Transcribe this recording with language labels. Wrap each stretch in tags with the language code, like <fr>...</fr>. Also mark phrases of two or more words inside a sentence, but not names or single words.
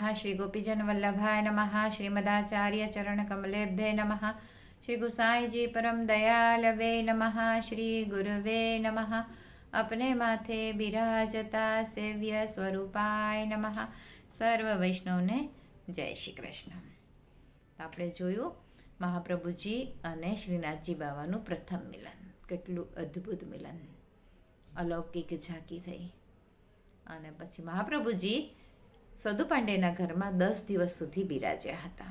<sa>श्री गोपीजन वल्लभाय नमः। श्रीमदाचार्य चरण कमलेभ्ये नमः। श्री गुसाई जी परम दयालवे नमः। श्री गुरुवे नमः।</sa> <hi>अपने माथे बिराजता</hi> <sa>सेव्य स्वरूपाय नमः।</sa> <gu>સર્વ વૈષ્ણવને જય શ્રી કૃષ્ણ। આપણે જોયું મહાપ્રભુજી અને શ્રીનાથજી બાવાનું પ્રથમ મિલન, કેટલું અદ્ભુત મિલન, અલૌકિક ઝાંકી થઈ. અને પછી મહાપ્રભુજી સદુ પાંડેના ઘરમાં 10 દિવસ સુધી બિરાજ્યા હતા.</gu>